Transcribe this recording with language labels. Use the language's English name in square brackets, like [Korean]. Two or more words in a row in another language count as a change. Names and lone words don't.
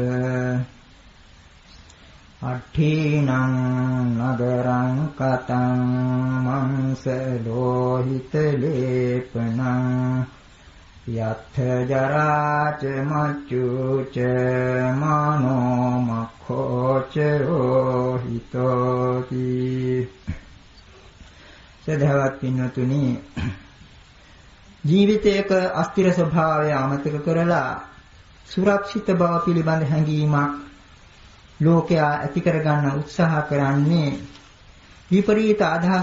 [Pali] අට්ඨිනං නගරං කතං මංස ලෝහිත ලේපනං යත්ථ ජරාච මච්චුච මනෝ මක්ඛෝච රෝහිතෝති [Sinhala] සදහවත් පින්වතුනි ජීවිතයක අස්තිර ස්වභාවය අමතක කරලා සුරක්ෂිත බව පිළිබඳ හැඟීමක් ලෝකයා ඇති කරගන්න උත්සාහ කරන්නේ විපරීත අදහස්